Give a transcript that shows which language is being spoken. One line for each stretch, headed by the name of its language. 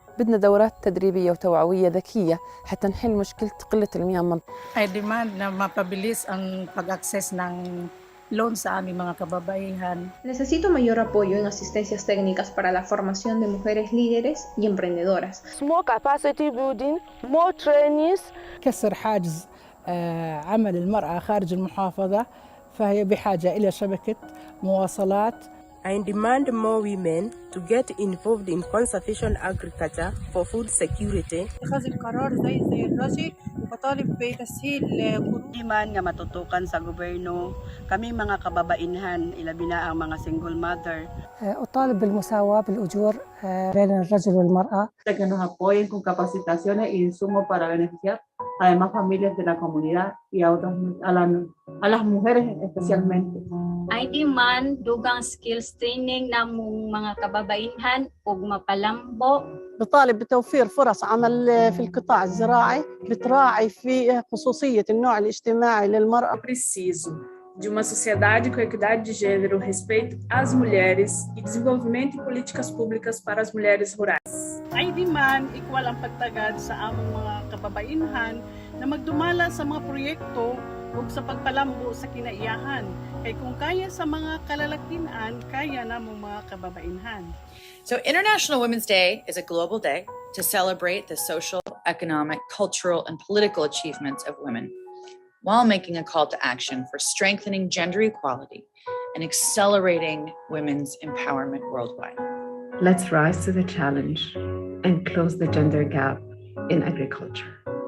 Arabic: بدنا دورات تدريبية وتوعوية ذكية حتى نحل مشكلة قلة المياه المنطقة.
English: I demand
Filipino: na mapabilis ang pag-access ng loan sa aming mga kababaihan.
Spanish: Necesito mayor apoyo en asistencias técnicas para la formación de mujeres líderes y emprendedoras.
English: More capacity building, more trainees.
Arabic: كسر حاجز عمل المرأة خارج المحافظة، فهي بحاجة إلى شبكة مواصلات.
English: I demand more women to get involved in conservation agriculture for food security.
Arabic: اتخاذ القرار زي الرشي وطالب بتسهيل
Cebuano: Demand nga matutukan sa gobyerno kami mga kababainhan ilabi na ang mga single mother.
Arabic: أطالب بالمساواة بالأجور بين الرجل والمرأة.
Spanish: Que nos apoyen con capacitaciones e insumos para beneficiar además familias de la comunidad y a las mujeres especialmente.
English: I demand
Cebuano: dugang skills training namong mga kababainhan ug mapalambo.
Arabic: بطالب بتوفير فرص عمل في القطاع الزراعي بتراعي في خصوصية النوع الاجتماعي للمرأة.
Portuguese: Preciso de uma sociedade com equidade de gênero, respeito às mulheres e desenvolvimento de políticas públicas para as mulheres rurais.
English: I demand
Cebuano: equal ang pagtagad sa among mga kababainhan na magdumala sa mga proyekto ug sa pagpalambo sa kinaiyahan. Kay kung kaya sa mga kalalakian, kaya namong mga kababainhan.
English: So International Women's Day is a global day to celebrate the social, economic, cultural, and political achievements of women, while making a call to action for strengthening gender equality and accelerating women's empowerment worldwide. Let's rise to the challenge and close the gender gap in agriculture.